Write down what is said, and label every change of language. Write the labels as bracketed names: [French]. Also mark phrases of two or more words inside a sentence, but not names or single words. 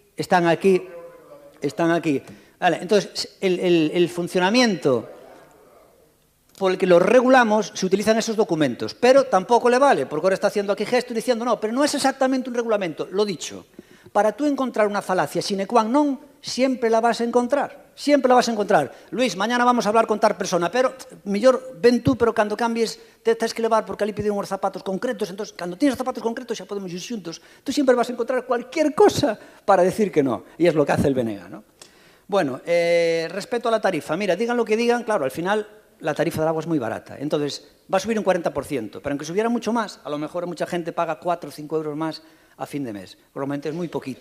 [Spanish] Vale, entonces, el funcionamiento por el que los regulamos se utilizan esos documentos, pero tampoco le vale, porque ahora está haciendo aquí gesto diciendo no, pero no es exactamente un regulamento, lo dicho. Para tú encontrar una falacia [Latin] sine qua non, [Spanish] siempre la vas a encontrar. Siempre la vas a encontrar. [Galician] Luis, [Spanish] mañana vamos a hablar con tal persona, pero [Galician] mellor ven tú, pero cando cambies tens que levar porque ali pediu uns zapatos concretos, entón, cando tienes zapatos concretos xa podemos ir xuntos. [Spanish] Tú siempre vas a encontrar cualquier cosa para decir que no, y es lo que hace el BNG, ¿no? Bueno, respecto a la tarifa, mira, digan lo que digan, claro, al final la tarifa del agua es muy barata, entonces va a subir un 40%, pero aunque subiera mucho más, a lo mejor mucha gente paga 4 o 5 euros más a fin de mes, probablemente es muy poquito.